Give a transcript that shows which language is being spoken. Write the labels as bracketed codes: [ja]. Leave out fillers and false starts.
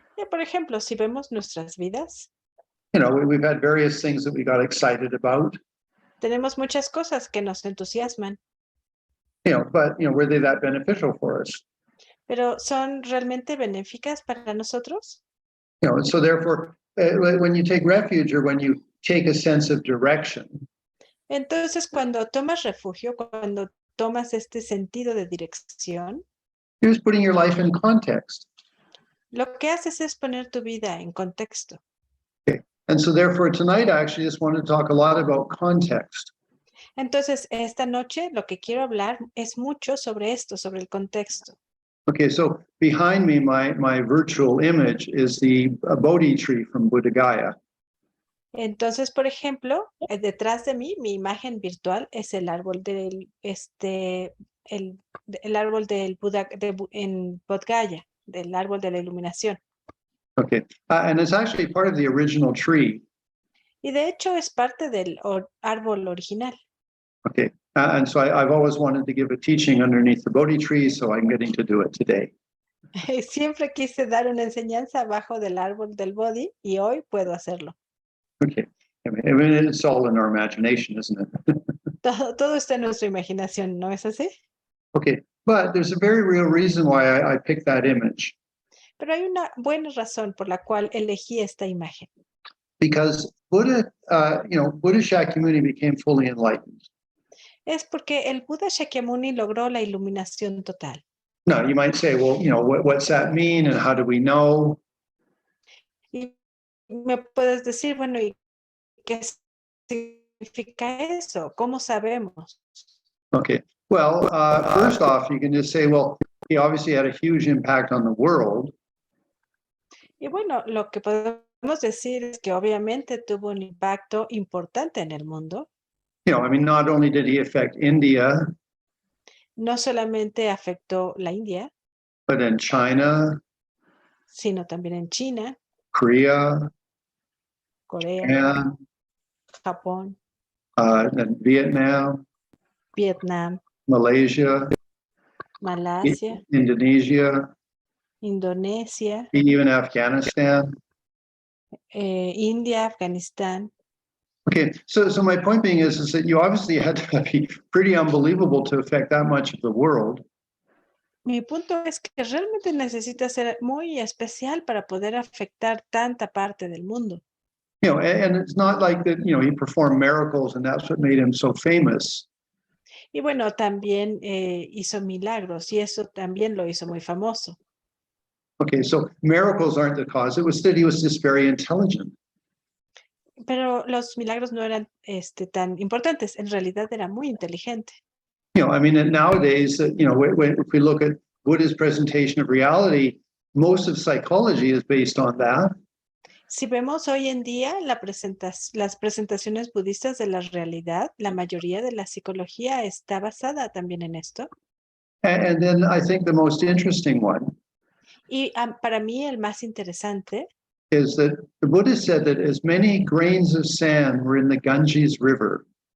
[es] Por ejemplo, si vemos nuestras vidas, [en] we've had various things that we got excited about. [es] Tenemos muchas cosas que nos entusiasman. [en] But, were they that beneficial for us? [es] Pero ¿son realmente benéficas para nosotros? [en] And so therefore, when you take refuge or when you take a sense of direction. [es] Entonces, cuando tomas refugio, cuando tomas este sentido de dirección, [en] You're just putting your life in context. [es] lo que haces es poner tu vida en contexto. [en] And so therefore tonight, I actually just want to talk a lot about context. [es] Entonces, esta noche lo que quiero hablar es mucho sobre esto, sobre el contexto. [en] Okay, so behind me, my virtual image is the Bodhi tree from Buddha Gaya. [es] Entonces, por ejemplo, detrás de mí, mi imagen virtual es el árbol del, el árbol del Buda en Bodh Gaya, del árbol de la iluminación. [en] Okay, and it's actually part of the original tree. [es] Y de hecho es parte del árbol original. [en] Okay, and so I've always wanted to give a teaching underneath the Bodhi tree, so I'm getting to do it today. [es] Siempre quise dar una enseñanza abajo del árbol del Bodhi y hoy puedo hacerlo. [en] Okay, I mean it's all in our imagination, isn't it? [es] Todo está en nuestra imaginación, ¿no es así? [en] Okay, but there's a very real reason why I picked that image. [es] Pero hay una buena razón por la cual elegí esta imagen. [en] Because Buddha, Buddha Shakyamuni became fully enlightened. [es] Es porque el Buda Shakyamuni logró la iluminación total. [en] Now, you might say, well, what's that mean and how do we know? [es] Y me puedes decir, bueno, ¿y qué significa eso? ¿Cómo sabemos? [en] Okay, well, first off, you can just say, well, he obviously had a huge impact on the world. [es] Y bueno, lo que podemos decir es que obviamente tuvo un impacto importante en el mundo. [en] I mean, not only did he affect India, [es] No solamente afectó la India, [en] but in China, [es] sino también en China, [en] Korea, [es] Corea, [en] Japan, [es] Japón, [en] and Vietnam, [es] Vietnam, [en] Malaysia, [es] Malasia, [en] Indonesia, [es] Indonesia, [en] even Afghanistan. [es] India, Afganistán. [en] Okay, so my point being is that you obviously had to be pretty unbelievable to affect that much of the world. [es] Mi punto es que realmente necesita ser muy especial para poder afectar tanta parte del mundo. [en] And it's not like that, he performed miracles and that's what made him so famous. [es] Y bueno, también hizo milagros y eso también lo hizo muy famoso. [en] Okay, so miracles aren't the cause. It was that he was just very intelligent. [es] Pero los milagros no eran tan importantes. En realidad era muy inteligente. [en] I mean, nowadays, if we look at Buddha's presentation of reality, most of psychology is based on that. [es] Si vemos hoy en día las presentaciones budistas de la realidad, la mayoría de la psicología está basada también en esto. [en] And then I think the most interesting one [es] Y para mí el más interesante [en] is that the Buddha said that as many grains of sand were in the Ganges River.